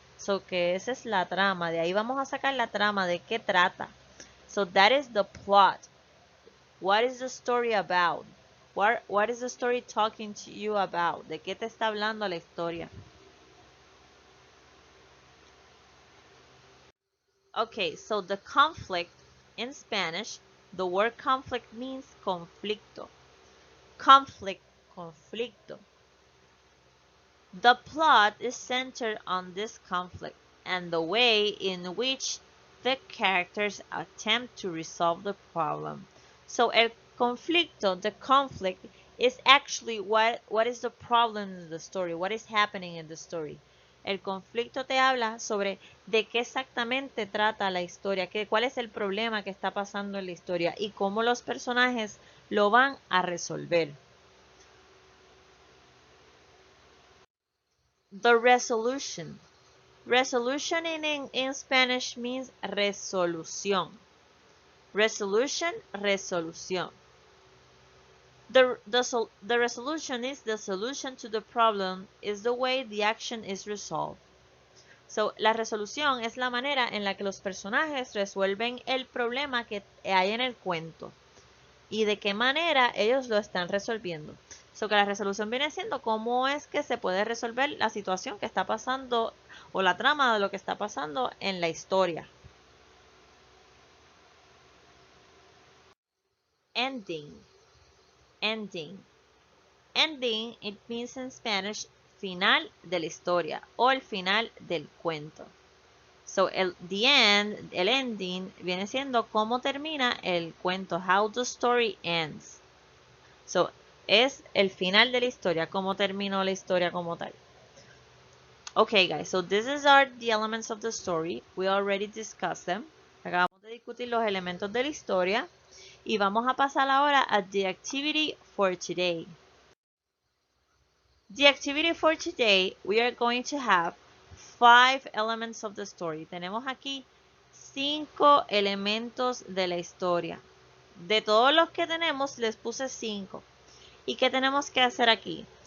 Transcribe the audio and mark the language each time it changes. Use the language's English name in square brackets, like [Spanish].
[Spanish] So que esa es la trama. De ahí vamos a sacar la trama de qué trata. [English] So that is the plot. What is the story about? What is the story talking to you about? [Spanish] ¿De qué te está hablando la historia? [English] Okay, so the conflict in Spanish, the word conflict means conflicto. Conflict, conflicto. The plot is centered on this conflict and the way in which the characters attempt to resolve the problem. So [Spanish] el conflicto, [English] the conflict, is actually what is the problem in the story, what is happening in the story. [Spanish] El conflicto te habla sobre de qué exactamente trata la historia, cuál es el problema que está pasando en la historia y cómo los personajes lo van a resolver. [English] The resolution. Resolution in Spanish means resolución. Resolution, resolución. The resolution is the solution to the problem, is the way the action is resolved. [Spanish] So, la resolución es la manera en la que los personajes resuelven el problema que hay en el cuento y de qué manera ellos lo están resolviendo. So, que la resolución viene siendo cómo es que se puede resolver la situación que está pasando o la trama de lo que está pasando en la historia. [English] Ending. Ending. Ending, it means in Spanish, [Spanish] final de la historia o el final del cuento. So, the end, el ending, viene siendo cómo termina el cuento, [English] how the story ends. [Spanish] So, es el final de la historia, cómo terminó la historia como tal. [English] Okay, guys, so this is the elements of the story. We already discussed them. [Spanish] Acabamos de discutir los elementos de la historia. Y vamos a pasar ahora a [English] the activity for today. The activity for today, we are going to have 5 elements of the story. [Spanish] Tenemos aquí 5 elementos de la historia. De todos los que tenemos, les puse 5. ¿Y qué tenemos que hacer aquí?